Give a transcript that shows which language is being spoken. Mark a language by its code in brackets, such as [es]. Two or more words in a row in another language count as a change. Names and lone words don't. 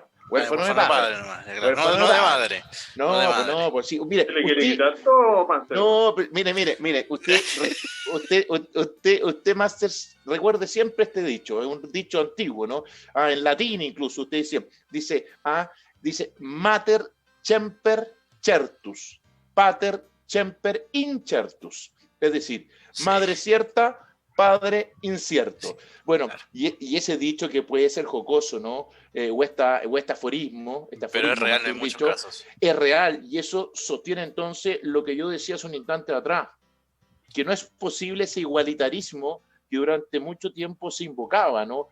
[es] Huérfano de padre. No de madre. Pues sí. Mire, usted, Master, recuerde siempre este dicho, es un dicho antiguo, ¿no? En latín incluso usted dice [la] mater semper certus, pater semper incertus. [es] Es decir, madre cierta, padre incierto. Bueno, claro. y ese dicho que puede ser jocoso, ¿no? O este aforismo. Pero es real en muchos casos. Es real, y eso sostiene entonces lo que yo decía hace un instante atrás, que no es posible ese igualitarismo que durante mucho tiempo se invocaba, ¿no?